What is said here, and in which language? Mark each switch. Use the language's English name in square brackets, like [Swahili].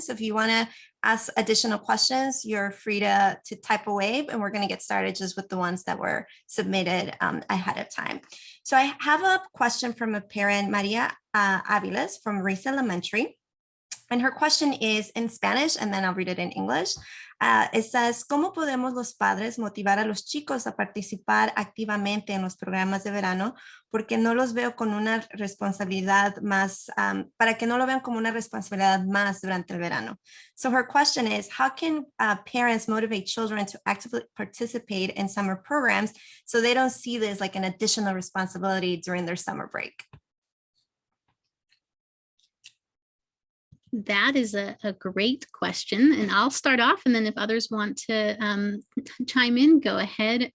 [English] So if you want to ask additional questions, you're free to type away, and we're going to get started just with the ones that were submitted ahead of time. So I have a question from a parent, Maria Aviles from Rice Elementary. And her question is in Spanish, and then I'll read it in English. It says, [Spanish] ¿cómo podemos los padres motivar a los chicos a participar activamente en los programas de verano? Porque no los veo con una responsabilidad más, para que no lo vean como una responsabilidad más durante el verano. [English] So her question is, how can parents motivate children to actively participate in summer programs so they don't see this like an additional responsibility during their summer break? That is a great question, and I'll start off, and then if others want to chime in, go ahead.